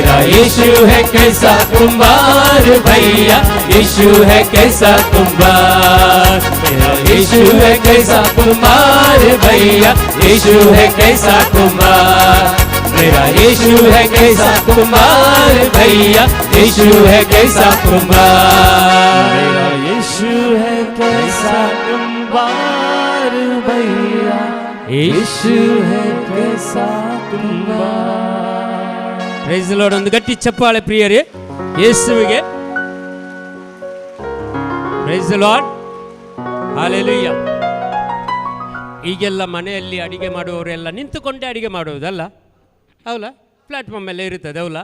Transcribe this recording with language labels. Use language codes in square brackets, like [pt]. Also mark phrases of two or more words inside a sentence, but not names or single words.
[hi] यीशु है कैसा कुंभार भैया, यीशु है कैसा कुंभार, मेरा यीशु है कैसा कुंभार भैया, यीशु है कैसा कुंभार, मेरा यीशु है कैसा कुंभार भैया, यीशु है कैसा कुंभार, मेरा यीशु है कैसा कुंभार भैया, यीशु है कैसा कुंभार. [en] praise the Lord. [kn] ಒಂದು ಗಟ್ಟಿ ಚಪ್ಪಾಳೆ ಪ್ರಿಯರೇ ಯೇಸುವಿಗೆ. [en] praise the Lord. [kn] ಹಲ್ಲೆಲೂಯಾ. ಈಗೆಲ್ಲ ಮನೆಯಲ್ಲಿ ಅಡಿಗೆ ಮಾಡುವವರೆಲ್ಲ ನಿಂತುಕೊಂಡೇ ಅಡಿಗೆ ಮಾಡುವುದಲ್ಲ, ಹೌದಾ? ಪ್ಲಾಟ್ಫಾರ್ಮ್ ಎಲ್ಲ ಇರುತ್ತದೆ, ಹೌದಾ?